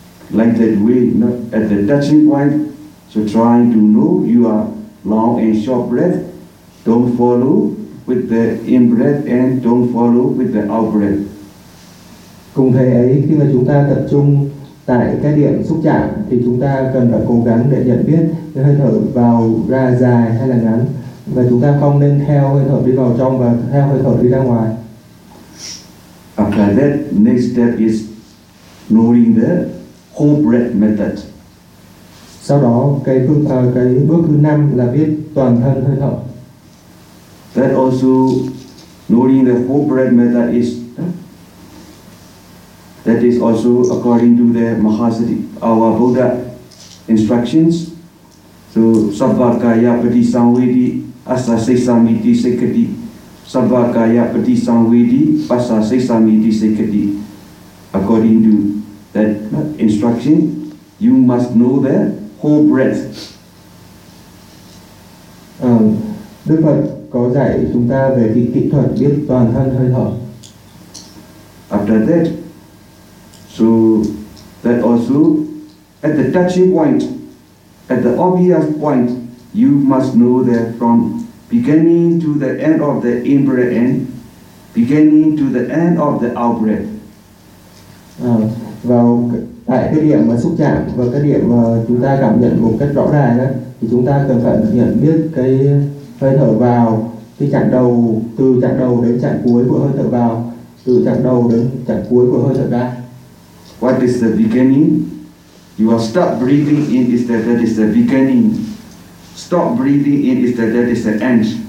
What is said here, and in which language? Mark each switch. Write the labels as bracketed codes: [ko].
[en] Like that we at the touching point, so trying to know you are long and short breath, don't follow with the in breath and don't follow with the out breath. [vi] Cùng thầy ấy, khi mà chúng ta tập trung tại cái điểm xúc chạm thì chúng ta cần phải cố gắng để nhận biết cái hơi thở vào ra dài hay là ngắn, và chúng ta không nên theo hơi thở đi vào trong và theo hơi thở đi ra ngoài. [en] After that, next step is knowing the whole breath method. [vi] Sau đó cái bước thứ năm là biết toàn thân hơi thở. [en] That also knowing the whole breath method is that is also according to the Mahasati, our Buddha instructions. [pi] So sabbakaya pati samvedi asa sesamiti sekati. Sabbakaya pati samvedi pasa sesamiti sekati. [en] According to that instruction, you must know the whole breath. [vi] Đức Phật có dạy chúng ta về cái kỹ thuật biết toàn thân hơi thở. [en] After that, so that also at the touching point, at the obvious point, you must know that from beginning to the end of the in-breath and beginning to the end of the out-breath. [vi] Vào tại cái điểm mà xúc chạm và cái điểm mà chúng ta cảm nhận một cách rõ ràng đó, thì chúng ta cần phải nhận biết cái hơi thở vào, cái chặng đầu, từ chặng đầu đến chặng cuối của hơi thở vào, từ chặng đầu đến chặng cuối của hơi thở ra. [en] What is the beginning? You are stop breathing in is that is the beginning. Stop breathing in is that is the end.